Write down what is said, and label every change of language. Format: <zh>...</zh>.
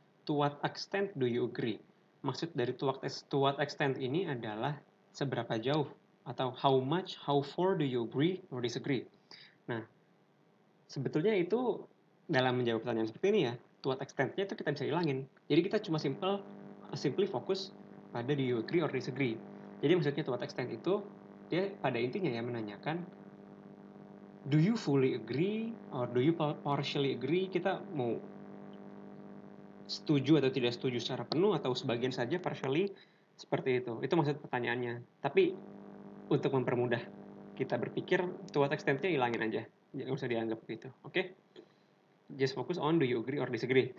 <en>To what extent do you agree?</en> <id>Maksud dari</id> <en>to what extent</en> <id>ini adalah seberapa jauh atau</id> <en>how much, how far do you agree or disagree.</en> <id>Nah, sebetulnya itu dalam menjawab pertanyaan seperti ini ya,</id> <en>to what extent-nya</en> <id>itu kita bisa hilangin. Jadi kita cuma simply fokus pada</id> <en>do you agree or disagree.</en> <id>Jadi maksudnya</id> <en>to what extent</en> <id>itu dia pada intinya ya menanyakan</id> <en>do you fully agree or do you partially agree?</en> <id>Kita mau setuju atau tidak setuju secara penuh atau sebagian saja partially, seperti itu. Itu maksud pertanyaannya. Tapi untuk mempermudah kita berpikir,</id> <en>to what extent-nya</en> <id>hilangin aja. Jangan usah dianggap begitu. Oke?</id> <en>Just focus on do you agree or disagree.</en>